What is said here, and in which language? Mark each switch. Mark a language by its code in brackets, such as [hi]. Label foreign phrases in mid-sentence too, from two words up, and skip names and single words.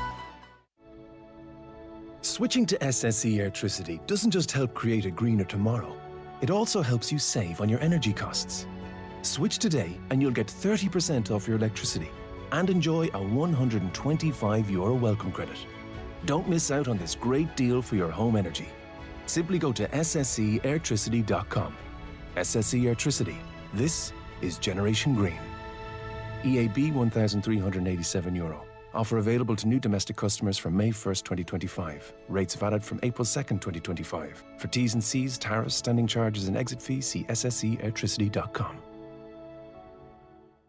[en] Switching to SSE Airtricity doesn't just help create a greener tomorrow, it also helps you save on your energy costs. Switch today and you'll get 30% off your electricity and enjoy a €125 welcome credit. Don't miss out on this great deal for your home energy. Simply go to ssceairtricity.com. SSE Airtricity. This is Generation Green. EAB €1,387. Offer available to new domestic customers from May 1st, 2025. Rates valid from April 2nd, 2025. For T's and C's, tariffs, standing charges and exit fees, see ssceairtricity.com.